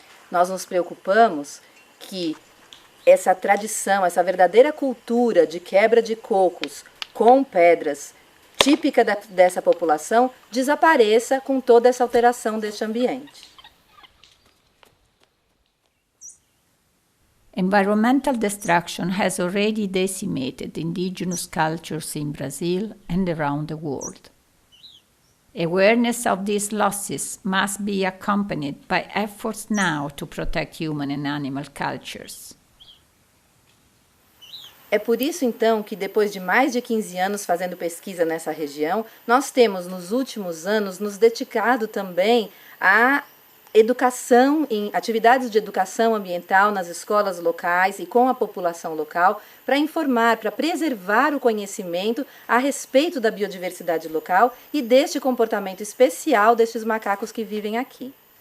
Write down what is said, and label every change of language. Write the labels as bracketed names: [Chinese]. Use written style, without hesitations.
[Portuguese] Nós nos preocupamos que essa tradição, essa verdadeira cultura de quebra de cocos com pedras, típica dessa população, desapareça com toda essa alteração deste ambiente. [English] Environmental destruction has already decimated indigenous cultures in Brazil and around the world. Awareness of these losses must be accompanied by efforts now to protect human and animal cultures. [Portuguese] É por isso, então, que depois de mais de 15 anos fazendo pesquisa nessa região, nós temos, nos últimos anos, nos dedicado também à educação, em atividades de educação ambiental nas escolas locais e com a população local, para informar, para preservar o conhecimento a respeito da biodiversidade local e deste comportamento especial destes macacos que vivem aqui.